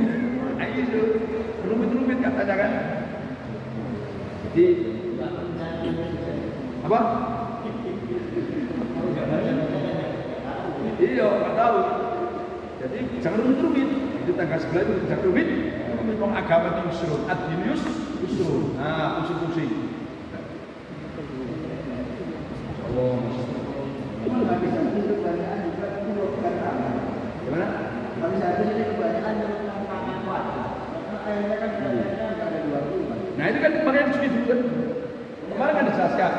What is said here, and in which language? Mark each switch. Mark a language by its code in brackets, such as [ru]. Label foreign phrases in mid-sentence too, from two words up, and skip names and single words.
[id] rumit katanya kan. Jadi apa? Iya, nggak tahu. Jadi jangan rumit. Itu tangga sebelah itu jangan rumit. Ngomong agama itu yusrun, [ar] الدين يسر. [id] Nah, pusing-pusing. Allah. Gimana? Kalau saya ini kebanyakan yang tangan kuat. Kayaknya kan ada 20. Nah itu kan kemarin suci dulu kan. Kemarin kan dijelaskan.